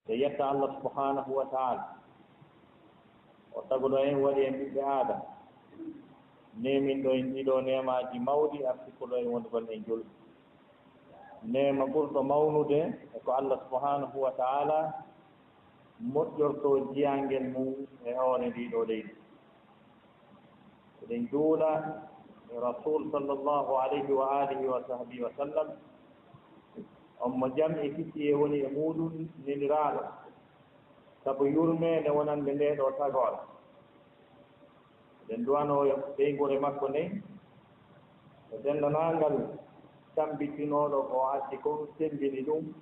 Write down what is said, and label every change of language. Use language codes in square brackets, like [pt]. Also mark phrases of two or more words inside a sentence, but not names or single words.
[ff] yetta Allah [ar] سبحانه وتعالى [ff] o taguɗo en waɗi en ɓiɓɓe aadam nemin ɗo en ɗiɗo nemaji mawɗi artikuɗo en wondugon en julɓe nema ɓurɗo mawnude e ko Allah [ar] سبحانه وتعالى [ff] moƴƴorto jiyangel mum e hoore ndiɗo leydi eɗen juula e rasul [ar] صلى الله عليه وعلى آله وصحبه وسلم [ff] on mo jam e fitti e woni e muɗum neliraɗo sabu yurmede wonande nde ɗo tagore eɗen duwano ɓeygore makko nden e dendanangal tambitinoɗo ko addi ko sembini ɗum